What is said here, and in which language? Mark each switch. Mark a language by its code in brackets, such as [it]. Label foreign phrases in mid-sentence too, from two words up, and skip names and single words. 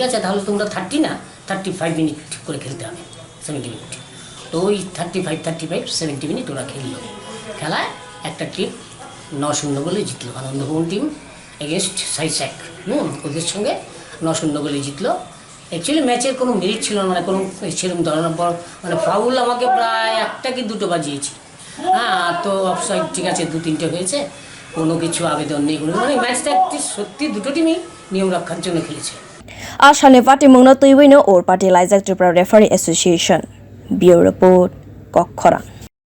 [bn] আছে তাহলে তোমরা 30 না 35 মিনিট করে খেলতে হবে 70 মিনিট তো ওই 70 মিনিট ওরা খেললো খেলায় একটা টিম 9-0 গোলে জিতলো আনন্দ ভবন [en] team against [bn] সাই স্যাগ ওদের সঙ্গে 9-0 গোলে জিতলো অ্যাকচুয়ালি ম্যাচের কোনো মেরিট ছিল না মানে কোনো সেরকম ধরনের মানে ফাউল আমাকে প্রায় একটা কি দুটো বাজিয়েছি হ্যাঁ তো অফসাইড ঠিক আছে 2-3টে হয়েছে কোনো কিছু আবেদন নেই মানে ম্যাচটা সত্যি দুটো টিমই নিয়ম রক্ষার জন্য খেলেছে [trp] Ashane Pati Mungno Tuiwino or Batailai Tripura Referee Association [en] Bureau Report [trp] Kokhora